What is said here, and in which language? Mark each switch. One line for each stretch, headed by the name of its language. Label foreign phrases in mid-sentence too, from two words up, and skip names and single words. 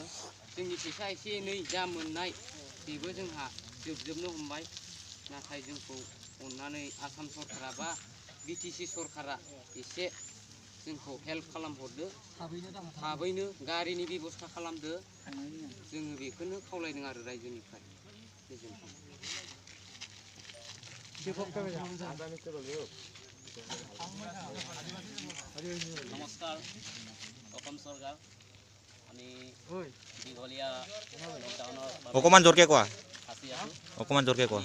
Bodo: जोंनि फैसा एसे एनै जा मोननाय बेबो जोंहा जोबजोबनो हमबाय। नाथाय जोंखौ अननानै आसाम सरकारा बा BTC सरकारा एसे जोंखौ हेल्प खालामहरदो। थाबैनो गारिनि बेब'स्था खालामदो। जोङो बेखौनो खावलायदों आरो रायजोनिफ्राय। गोजोन्थों।
Assamese: নমস্কাৰ, অসম চৰকাৰ। আমি দীঘলীয়া লকডাউনৰ অকণমান জোৰকে কোৱা। ফাঁচি আছোঁ। অকণমান জোৰকে কোৱা।